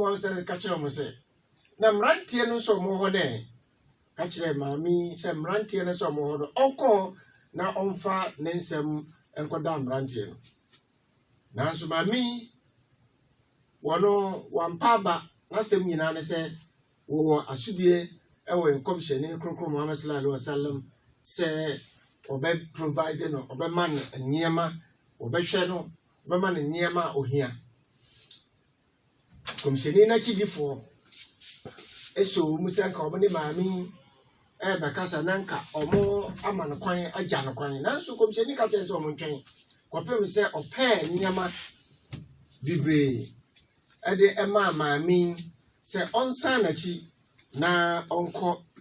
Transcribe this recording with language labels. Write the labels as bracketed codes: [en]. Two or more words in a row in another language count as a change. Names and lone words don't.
[ak] ma sɛ ka kyerɛ mo sɛ na mmeranteɛ no nso mo hɔ dɛ ka kyerɛ maami sɛ mmeranteɛ no nso mo hɔ no ɔkɔ na ɔmfa ne nsɛm nkɔda mmeranteɛ no nanso maami wɔno wampa ba n'asɛm nyinaa ne sɛ wɔwɔ asodie ɛwɔ nkomhyɛni kronkron Muhammad [ar] صلى الله عليه وسلم [ak] sɛ ɔbɛ provide no ɔbɛma no nneɛma ɔbɛhwɛ no ɔbɛma no nneɛma a ohia komhyɛni n'akyidifoɔ eso mu sɛ nka ɔmo ne maame bɛkasa na nka ɔmo ama no kwan agya no kwan nanso komhyɛni ka kyerɛ sɛ ɔmo ntwɛn kɔpem sɛ ɔpɛɛ nneɛma bibree ɛde ɛma maame sɛ ɔnsan n'akyi na ɔnkɔ